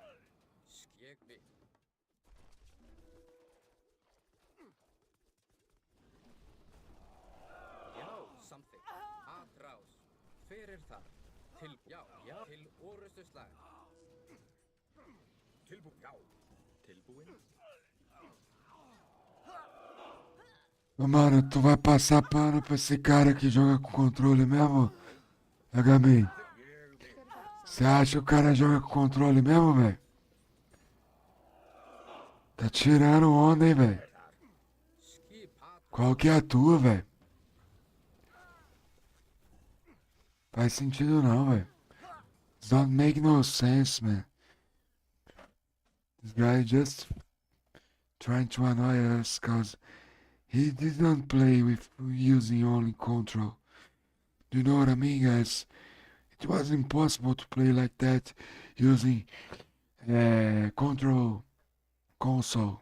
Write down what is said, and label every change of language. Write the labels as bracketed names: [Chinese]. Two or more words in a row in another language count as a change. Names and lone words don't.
[Icelandic] Ég vil. Já, samþykkt. Atrás. Hver er þar? Já, til orustuslag. Tilbúinn. Já. Tilbúinn. [Portuguese] Ô, mano, tu vai passar pano pra esse cara que joga com controle mesmo? HMI. Você acha que o cara joga com controle mesmo, velho? Tá tirando onda, hein, velho? Qual que é a tua, velho? Faz sentido não, velho. [English] It don't make no sense, man. This guy just trying to annoy us cause he didn't play with using only control. Do you know what I mean, guys? It was impossible to play like that using control console.